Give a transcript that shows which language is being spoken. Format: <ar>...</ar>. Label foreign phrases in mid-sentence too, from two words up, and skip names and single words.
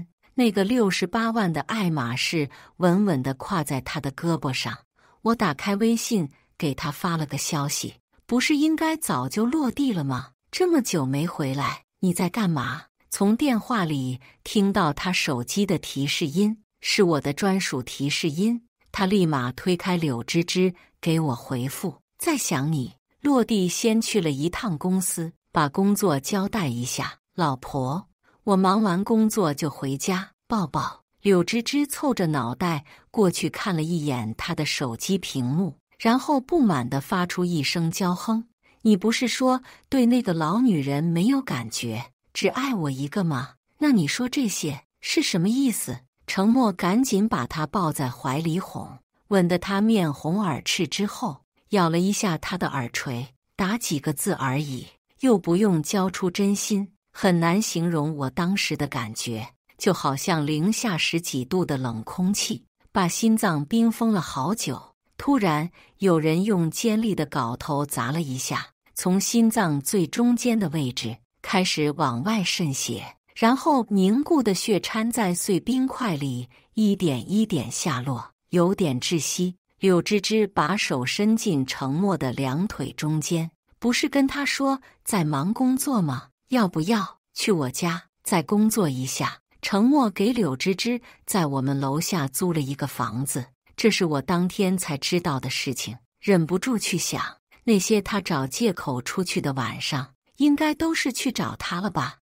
<zh>那個68萬的愛馬仕穩穩地挎在他的胳膊上。我打開微信給他發了個消息：“不是應該早就落地了嗎？這麼久沒回來，你在幹嘛？” 從電話裡聽到他手機的提示音，是我的專屬提示音。他立馬推開柳芝芝，給我回復：“在想你。” 落地先去了一趟公司，把工作交代一下。老婆，我忙完工作就回家，抱抱。柳芝芝湊着腦袋過去看了一眼她的手機屏幕，然後不滿地發出一聲嬌哼：“你不是說对那個老女人沒有感覺，只愛我一個嗎？那你說這些是什麼意思？” 程默趕緊把她抱在懷裡哄，吻得她面紅耳赤之後，咬了一下她的耳垂，打幾個字而已，又不用交出真心，很難形容我當時的感覺，就好像零下10幾度的冷空氣，把心臟冰封了好久。突然，有人用尖利的鎬頭砸了一下，從心臟最中間的位置開始往外滲血，然後凝固的血摻在碎冰塊裡，一點一點下落，有點窒息。柳芝芝把手伸進程默的兩腿中間，不是跟他說在忙工作嗎？要不要去我家再工作一下？程默給柳芝芝在我們樓下租了一個房子，這是我當天才知道的事情，忍不住去想，那些他找借口出去的晚上，應該都是去找他了吧？</zh>